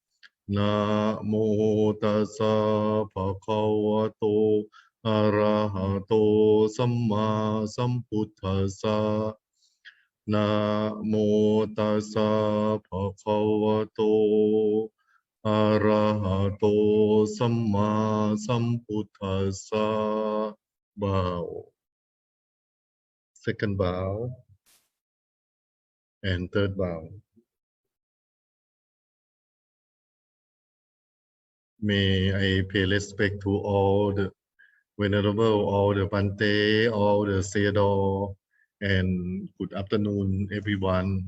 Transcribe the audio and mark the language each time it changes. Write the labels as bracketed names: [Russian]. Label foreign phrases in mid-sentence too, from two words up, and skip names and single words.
[Pali] Namo tassa bhagavato arahato samma sambuddhassa. Namo tassa bhagavato arahato samma sambuddhassa. [English] Bow. Second bow. And third bow. May I pay respect to all the Venerable, all the Bhante, all the Sayadaw, and good afternoon, everyone.